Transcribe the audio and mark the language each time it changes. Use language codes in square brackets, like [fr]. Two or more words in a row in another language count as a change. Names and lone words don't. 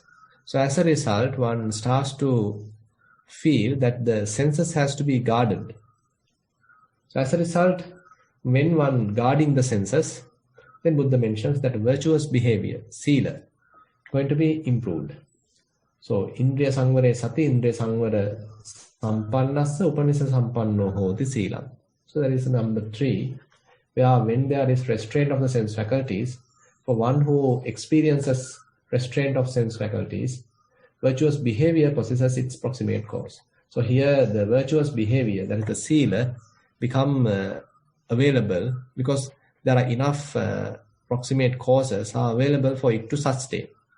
[en] So as a result, one starts to feel that the senses has to be guarded. So as a result, when one guarding the senses, then Buddha mentions that virtuous behavior, sila, going to be improved. [pi] So indriya sangvare sati, indriya sangvara sampannassa, upanisa sampanno hoti silam. [en] So that is number 3, where when there is restraint of the sense faculties, for one who experiences restraint of sense faculties, virtuous behavior possesses its proximate cause. So here the virtuous behavior, that is the sila, become available because there are enough proximate causes are available for it to sustain.